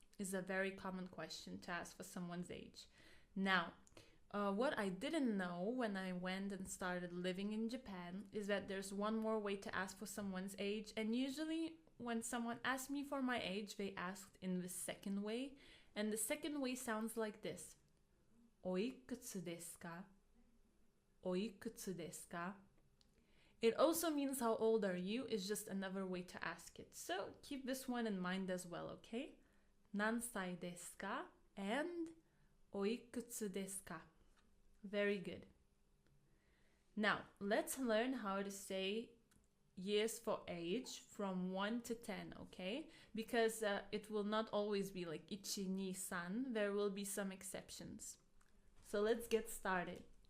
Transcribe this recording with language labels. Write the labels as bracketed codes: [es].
[en] is a very common question to ask for someone's age. Now, what I didn't know when I went and started living in Japan is that there's one more way to ask for someone's age, and usually when someone asks me for my age, they asked in the second way, and the second way sounds like this. [ja] おいくつですか?おいくつですか? [en] It also means how old are you is just another way to ask it. So keep this one in mind as well, okay? [ja] 何歳ですか? and おいくつですか? [en] Very good. Now, let's learn how to say years for age from 1 to 10, okay? Because it will not always be like ichi, ni, san. There will be some exceptions. So let's get started.